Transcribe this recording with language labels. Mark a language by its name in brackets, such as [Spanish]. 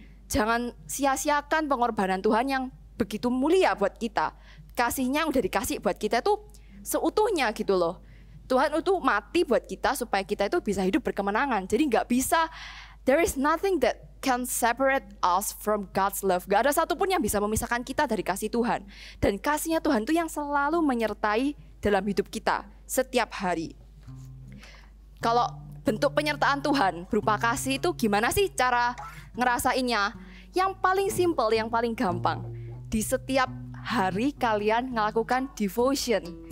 [Indonesian] Jangan sia-siakan pengorbanan Tuhan yang begitu mulia buat kita. Kasihnya yang udah dikasih buat kita tuh seutuhnya gitu loh. Tuhan itu mati buat kita supaya kita itu bisa hidup berkemenangan. Jadi gak bisa, [English] there is nothing that can separate us from God's love. [Indonesian] Gak ada satupun yang bisa memisahkan kita dari kasih Tuhan. Dan kasihnya Tuhan itu yang selalu menyertai dalam hidup kita setiap hari. Kalau bentuk penyertaan Tuhan berupa kasih itu gimana sih cara ngerasainnya? Yang paling simple, yang paling gampang. Di setiap hari kalian melakukan devotion.